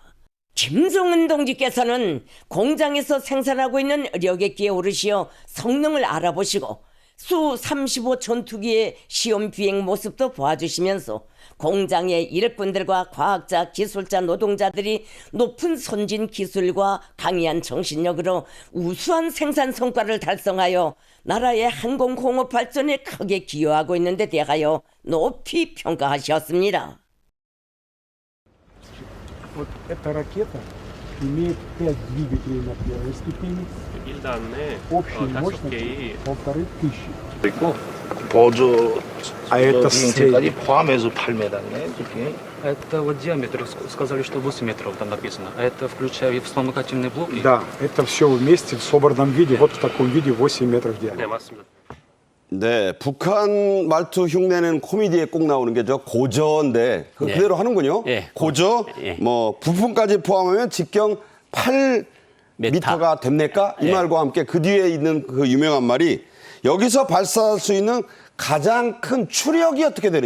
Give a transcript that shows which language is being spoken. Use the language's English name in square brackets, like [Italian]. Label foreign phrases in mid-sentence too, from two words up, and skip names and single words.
[Korean] 김정은 동지께서는 공장에서 생산하고 있는 여객기에 오르시어 성능을 알아보시고 수-35 전투기의 시험 비행 모습도 보아주시면서 공장의 일꾼들과 과학자, 기술자, 노동자들이 높은 선진 기술과 강의한 정신력으로 우수한 생산 성과를 달성하여 나라의 항공공업 발전에 크게 기여하고 있는 데 대하여 높이 평가하셨습니다. [Russian] Вот эта ракета имеет 5 двигателей на первой ступени, общей мощностью 1500. [Korean] 보조 [Russian] А это [Korean] 비행체까지 [Russian] средний. [Korean] 포함해서 8m네, 저게. [Russian] Это вот диаметр, сказали, что 8 метров там написано. А это включая и вспомогательный блок? Да, это все вместе в собранном виде, вот в таком виде 8 метров в диаметре. [Korean] 네, 맞습니다. 네, 북한 말투 흉내는 코미디에 꼭 나오는 게 저 고저인데 예. 그대로 하는군요. 예. 고저, 예. 뭐 부품까지 포함하면 직경 8m가 됩니까? 이 예. 말과 함께 그 뒤에 있는 그 유명한 말이 여기서 발사할 수 있는 가장 큰 추력이 어떻게 되느냐.